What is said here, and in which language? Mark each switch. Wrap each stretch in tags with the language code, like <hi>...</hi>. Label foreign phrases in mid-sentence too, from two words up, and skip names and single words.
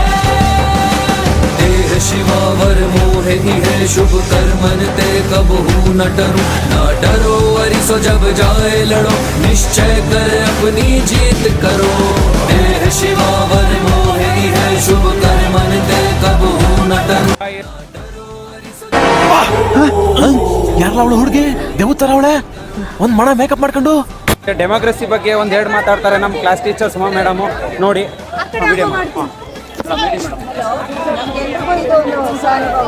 <hi>देह शिवावर मोह ही है शुभ कर्मन ते कबहू न डरो, ना डरो अरिसो जब जाए लड़ो, निश्चय कर अपनी जीत करो। देह शिवावर मोह ही है शुभ कर्मन ते कबहू न डरो।</hi> <kn>ಯಾರಲ್ಲ ಅವಳು ಹುಡುಗಿ ದೇವತರ ಅವಳೆ ಒಂದ್ ಮಣ ಮೇಕಪ್ ಮಾಡ್ಕೊಂಡು ಡೆಮೋಕ್ರಸಿ ಬಗ್ಗೆ ಒಂದೆರಡು ಮಾತಾಡ್ತಾರೆ ನಮ್ಮ ಕ್ಲಾಸ್ ಟೀಚರ್ ಸುಮಾ ಮೇಡಮು, ನೋಡಿ ವಿಡಿಯೋ ಎಲ್ರಿಗೂ ಇದೊಂದು ಹೊಸ ಅನುಭವ.</kn>